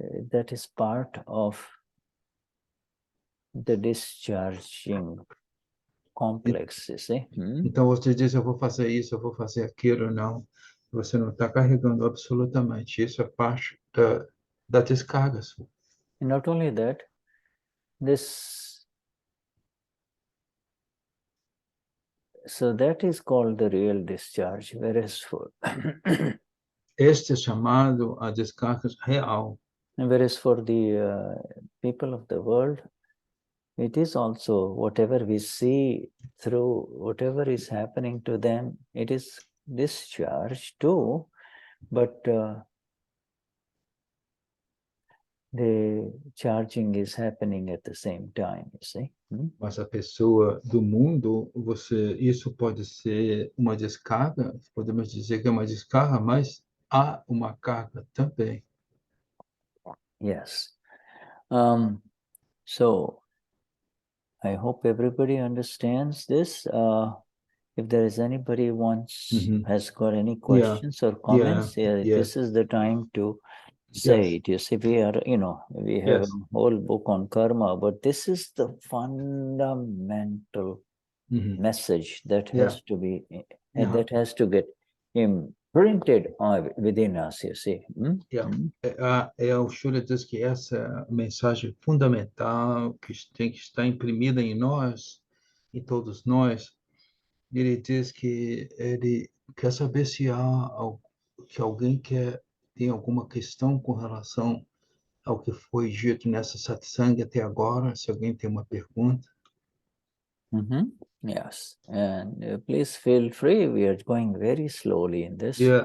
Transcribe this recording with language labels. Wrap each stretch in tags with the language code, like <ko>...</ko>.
<en>That is part of the discharging complex, you see.</en> <pt>Então você diz, eu vou fazer isso, eu vou fazer aquilo, não. Você não está carregando absolutamente. Isso é parte da descarga sua.</pt> <en>And not only that, so that is called the real discharge, whereas for</en> <pt>Este é chamado a descarga real.</pt> <en>whereas for the people of the world, it is also whatever we see through, whatever is happening to them, it is discharge too, but the charging is happening at the same time, you see.</en> <pt>Mas a pessoa do mundo, isso pode ser uma descarga, podemos dizer que é uma descarga, mas há uma carga também.</pt> <en>Yes. So I hope everybody understands this. If there is anybody has got any questions or comments, this is the time to say it. You see, we have a whole book on karma, but this is the fundamental message that has to be, that has to get imprinted within us, you see.</en> <pt>O Shuddha diz que essa mensagem fundamental que tem que estar imprimida em nós, em todos nós. Ele diz que ele quer saber se que alguém tem alguma questão com relação ao que foi dito nessa satsang até agora, se alguém tem uma pergunta.</pt> <en>Yes, and please feel free. We are going very slowly in this.</en>